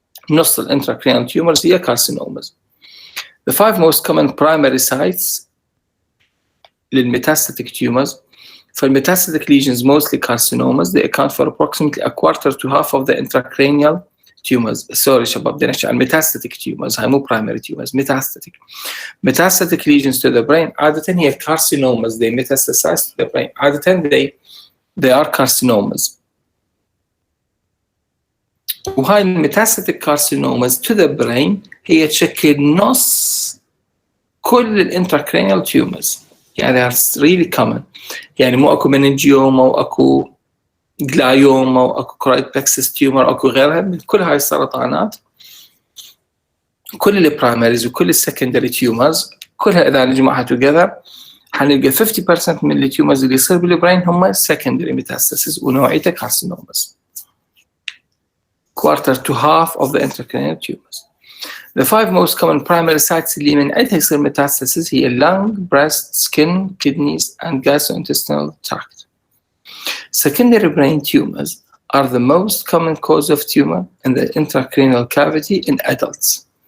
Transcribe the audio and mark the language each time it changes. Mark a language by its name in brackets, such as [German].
[English] نص intracranial tumors هي carcinomas. The 5 most common primary sites للmetastatic tumors. For metastatic lesions, mostly carcinomas, they account for approximately a quarter to half of the intracranial tumors. [Arabic] Sorry شباب بدنا نحكي عن metastatic tumors هاي مو primary tumors metastatic. [English] Metastatic lesions to the brain [Arabic] عادة هي [English] carcinomas. They metastasize to the brain. عادة they are carcinomas. [Arabic] وهاي الميتاستاتيك كارسينوماز to the brain هي تشكل نص كل الانتراكرينيال تيومرز. [English] يعني they're really common. [Arabic] يعني مو اكو مننجيوما واكو جلايوما واكو كرويد بلكسس تيومر اكو غيرها من كل هاي السرطانات. كل البرايمريز وكل السكندري تيومرز كلها اذا نجمعها together حنلقى 50% من التيومرز اللي يصير بالبرين هم secondary metastasis ونوعيتها كارسينوماز. [English] Quarter to half of the intracranial tumors. The 5 most common primary sites [Arabic] اللي من عندها يصير [English] metastasis هي lung, breast, skin, kidneys, and gastrointestinal tract. Secondary brain tumors are the most common cause of tumor in the intracranial cavity in adults.